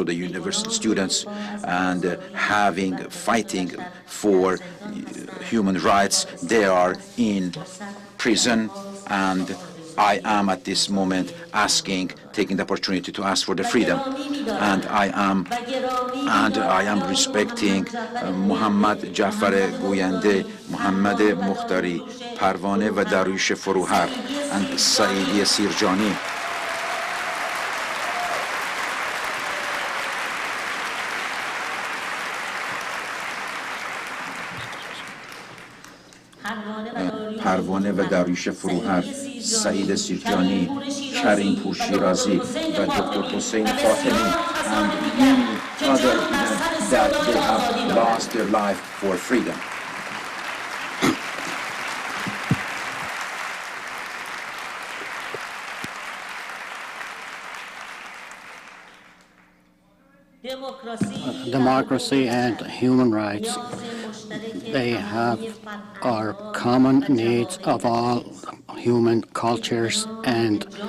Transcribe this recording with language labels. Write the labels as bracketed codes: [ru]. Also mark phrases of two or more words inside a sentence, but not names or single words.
[en] the university students, and fighting for human rights, they are in prison, and I am at this moment taking the opportunity to ask for the freedom, and I am respecting Muhammad Jafar Goyande, Muhammad Mukhtari, Parvane و Darush Furuhar, and Saidi Sirjani. [fa] پروانه و داریوش فروهر، سعید سیرجانی، کریم پور شیرازی و دکتر حسین فاطمی [en] and many other that they have lost their life for freedom. Democracy and human rights, they are common needs of all human cultures, and